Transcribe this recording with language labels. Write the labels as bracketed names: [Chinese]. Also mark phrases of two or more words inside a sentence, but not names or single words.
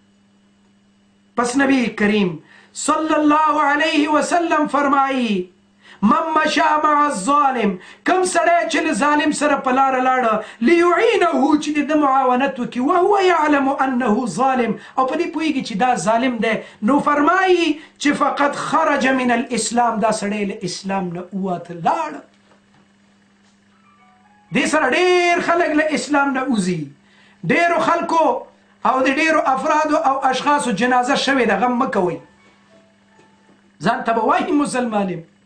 [Pashto] پس نبی کریم [Arabic] صلی الله علیه وسلم [Pashto] فرمایی [Arabic] من مشى مع الظالم [Pashto] کم سړی چې له ظالم سره په لاره لاړه لیعینه چې د معاونت وکړي [Arabic] وهو یعلم انه ظالم [Pashto] او په دې پوهیږي چې دا ظالم دی نو فرمایي چې [Arabic] فقد خرج من الاسلام [Pashto] دا سړی له اسلام نه ووته لاړه دې سره ډېر خلک له اسلام نه وځي ډېرو خلکو او د ډېرو افرادو او اشخاصو جنازه شوې ده غم مه کوئ ځان ته به وایي مسلمان یم